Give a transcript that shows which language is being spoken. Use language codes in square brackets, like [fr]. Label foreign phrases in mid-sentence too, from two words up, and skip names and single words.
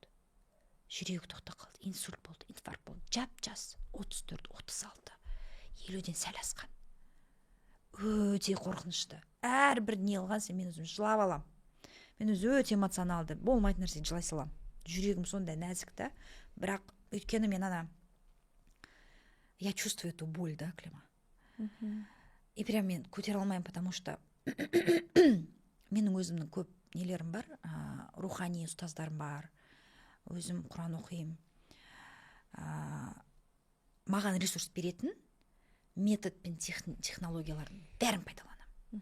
[kk] Жүрегі тоқтап қалды, инсульт болды, инфаркт болды. Жап-жас 34, 36. 50-ден сәл асқан. Өте қорқынышты. Әрбір не алған мен өзім жылап алам. Мен өте эмоционалды, болмайтын нәрсе жылай салам. Жүрегім сондай нәзік та, бірақ өйткені мен [ru] я чувствую эту боль, да, [kk] Клима. [ru] И прям [kk] мен көтере алмаймын, [ru] потому что [kk] менің өзімнің көп нелерім бар, рухани ұстаздарым бар, өзім Құран оқимын. Маған ресурс беретін метод пен технологиялардың бәрін пайдаланамын.